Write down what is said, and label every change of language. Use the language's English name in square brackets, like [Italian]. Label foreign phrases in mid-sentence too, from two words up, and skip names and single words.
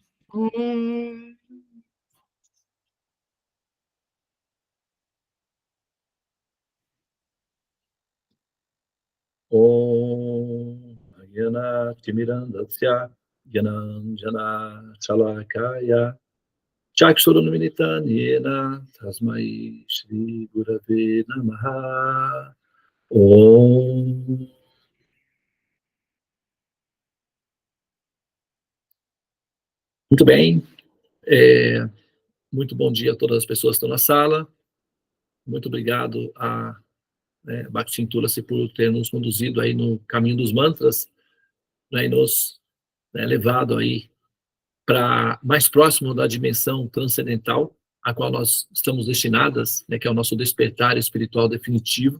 [Sanskrit] Om Ayana Timirandasya Gyananjana Chalakaya Chakshurunmilitanena Tasmai Shri Gurave Namaha. Om. [Portuguese] Muito bem. Muito bom dia a todas as pessoas que estão na sala. Muito obrigado a Bhakti Tulasi por ter nos conduzido aí no caminho dos mantras, e nos levado aí para mais próximo da dimensão transcendental a qual nós estamos destinadas, que é o nosso despertar espiritual definitivo.